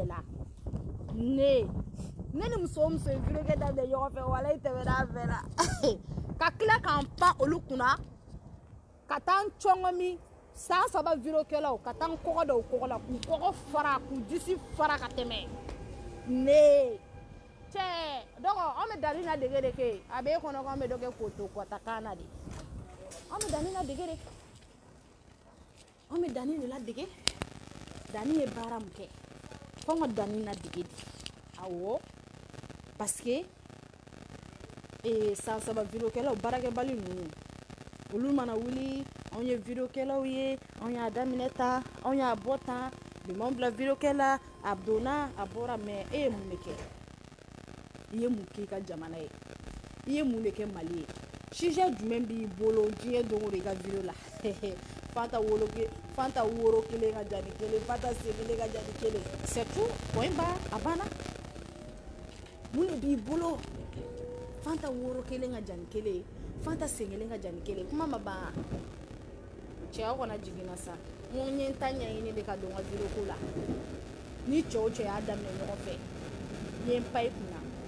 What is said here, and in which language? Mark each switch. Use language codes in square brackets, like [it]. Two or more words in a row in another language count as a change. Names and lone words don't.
[bm] la ne ni muso o muso ye vidéo kɛ daminɛ ɲɔgɔn fɛ wala i tɛmɛna bɛɛ la ka tila k'an pan olu kunna ka taa n cɔngɔmi san 3 vidéo kɛlaw ka taa n kɔgɔ da o kɔgɔ la k'u kɔgɔ fara k'u disi fara ka tɛmɛ ne cɛ dɔgɔ anw bɛ Dani na dege de kɛ a b'e kɔnɔ ko an bɛ dɔ kɛ koto kɔtakan na de anw bɛ Dani na dege de anw bɛ Dani de la dege Dani ye baara min kɛ fo an ka Dani na dege de awɔ [fr] parce que [bm] san 3 vidéo kɛlaw baarakɛbali ninnu olu mana wuli anw ye vidéo kɛlaw ye anw y'a daminɛ tan anw y'a bɔ tan bi m'anw bila vidéo kɛla a donna a bɔra mais e ye mun de kɛ i ye mun k'i ka jamana ye i ye mun de kɛ Mali ye sujet jumɛn b'i bolo diɲɛ don o don i ka vidéo la Fanta woro kelen ka jani kelen Fanta sen kelen ka jani kelen [fr] c'est tout point barre [bm] a banna mun de b'i bolo Fanta woro kelen ka jani kelen Fanta sen kelen ka jani kelen kuma ma ban cɛ aw kana jigin na sa n ko n ye n ta ɲɛɲini de ka don n ka vidéo ko la ni cɛ o cɛ y'a daminɛ ɲɔgɔn fɛ n ye n pa i kunna